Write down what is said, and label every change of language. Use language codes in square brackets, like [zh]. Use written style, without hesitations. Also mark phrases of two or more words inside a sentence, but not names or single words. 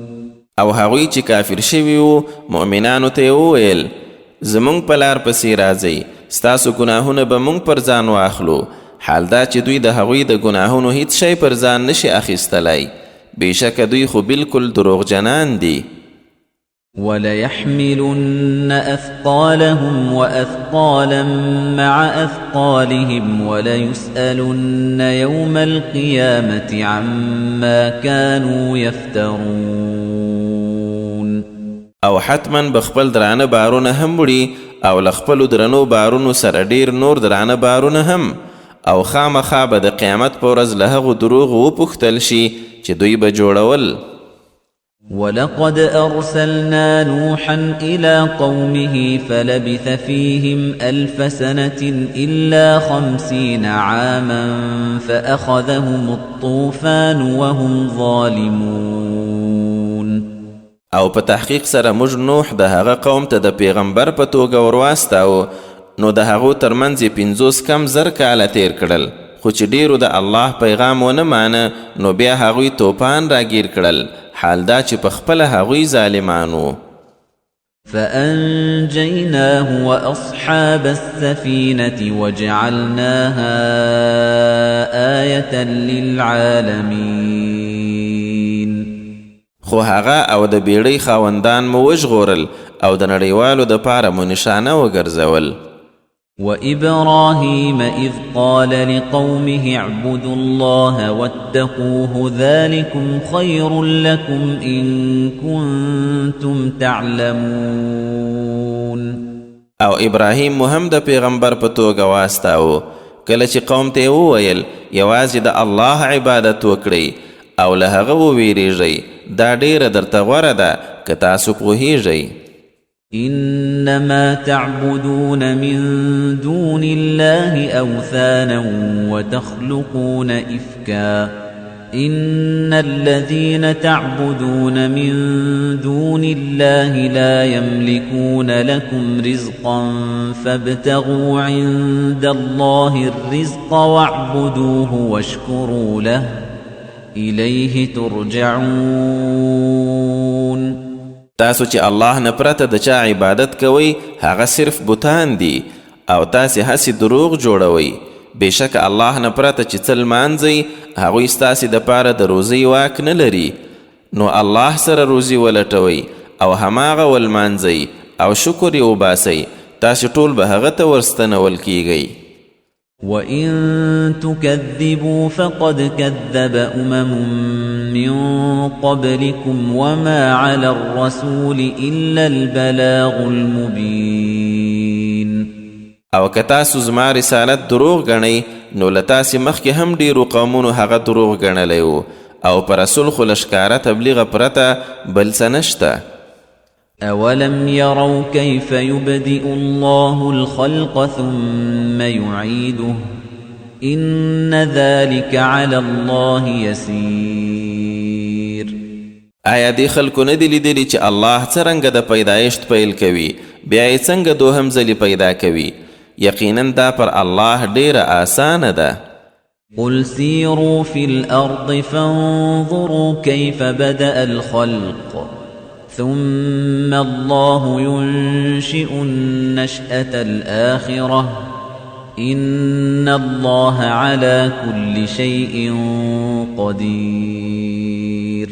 [ps] او هغوی چې کافر شوي وو مؤمنانو ته وویل زمونږ په لار پسې راځئ، ستاسو ګناهونه به مونږ پر ځان واخلو، حال دا چې دوی د هغوی د ګناهونو هیڅ شی پر ځان نشي اخیستلی، بېشکه دوی خو بالکل دروغجنان دي. [ar] وليحملن أثقالهم وأثقالا مع أثقالهم وليسألن يوم القيامة عما كانوا يفترون. [ps] او حتما بخپل درانه بارونه هم وړي او لخپلو درنو بارونو سره ډیر نور درانه بارونه هم، او خامخا به د قیامت په ورځ له هغو دروغو وپوښتل شي چې دوی به جوړول. [ar] ولقد أرسلنا نوحا إلى قومه فلبث فيهم 1000 سنة إلا 50 عاما فأخذهم الطوفان وهم ظالمون. [ps] او په تحقیق سره موږ نوح د هغه قوم ته د پیغمبر په توګه ورواستاو، نو د هغو ترمنځ یې 50 کم زر کاله تیر کړل، خو چې ډیرو د الله پیغام ونه مانه نو بیا هغوی توپان راگیر کړل، حال دا چې په خپله هغوی ظالمانو. [ar] فأنجيناه وأصحاب السفينة وجعلناها آية للعالمين. [ps] خو هغه او د بیړۍ خاوندان مو وژغورل او د نړیوالو د پاره مو نشانه وګرځول. [ar] وإبراهيم إذ قال لقومه اعبدوا الله واتقوه ذلكم خير لكم إن كنتم تعلمون. [ps] او ابراهیم مو هم د پیغمبر په توګه واستاو، کله چې قوم ته وویل یوازې د الله عبادت وکړئ او له هغه وویریږئ، دا ډیره درته غوره ده که تاسو پوهیږئ. [ar] إنما تعبدون من دون الله أوثانا وتخلقون إفكا إن الذين تعبدون من دون الله لا يملكون لكم رزقا فابتغوا عند الله الرزق واعبدوه واشكروا له إليه ترجعون. [ps] تاسو چې الله نه پرته د چا عبادت کوئ هغه صرف بوتان دي او تاسې هسې دروغ جوړوئ، بېشکه الله نه پرته چې څه لمانځئ هغوی ستاسې دپاره د روزۍ واک نه لري، نو الله سره روزي ولټوئ او هماغه ولمانځئ او شکر یې وباسئ، تاسې ټول به هغه ته ورستنول کیږئ. [ar] وَإِن تُكَذِّبُوا فَقَدْ كَذَّبَ أُمَمٌ مِّن قَبْلِكُمْ وَمَا عَلَى الرَّسُولِ إِلَّا الْبَلَاغُ الْمُبِينُ. [ps] او که تاسو زما رسالت دروغ ګڼئ نو له تاسې مخکې هم ډیرو قومونو هغه دروغ ګڼلی و، او په رسول خو له ښکاره تبلیغه پرته بل څه نشته. [ar] أَوَلَمْ يَرَوْا كَيْفَ يُبْدِئُ اللَّهُ الْخَلْقَ ثُمَّ يُعِيدُهُ إِنَّ ذَلِكَ عَلَى اللَّهِ يَسِيرٌ. [ps] آیا دی خلکو نه دی لیدلی چې الله څرنګه د پیدایشت پیل کوي بیا یې څنګه دوهم ځلې پیدا کوي؟ یقینا دا پر الله ډیره آسانه ده. [ar] قُلْ سِيرُوا فِي الْأَرْضِ فَانظُرُوا كَيْفَ بَدَأَ الْخَلْقَ ثُمَّ اللَّهُ يُنشِئُ النَّشْأَةَ الْآخِرَةَ إن الله على كل شيء قدير.